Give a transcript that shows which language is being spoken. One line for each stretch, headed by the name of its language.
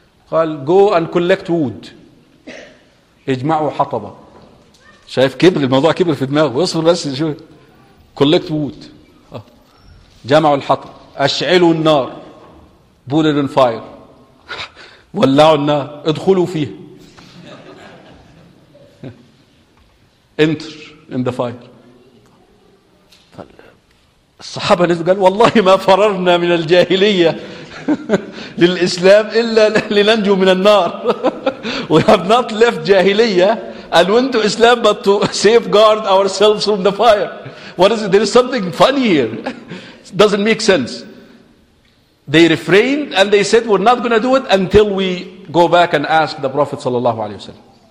Arabic: قال
English: go and collect wood,
Arabic: اجمعوا حطبة. شايف كبر الموضوع, كبر في دماغه. اصبر بس شو,
English: collect wood,
Arabic: جمعوا الحطب, اشعلوا النار,
English: put it on fire,
Arabic: ولعوا النار, ادخلوا فيه,
English: enter in the fire.
Arabic: الصحابة نزلوا قال والله ما فررنا من الجاهلية للإسلام إلا لننجو من النار.
English: We have not left جاهلية and went to Islam but to safeguard ourselves from the fire. What is it? There is something funny here. It doesn't make sense. They refrained and they said we're not going to do it until we go back and ask the Prophet sallallahu alayhi wa sallam.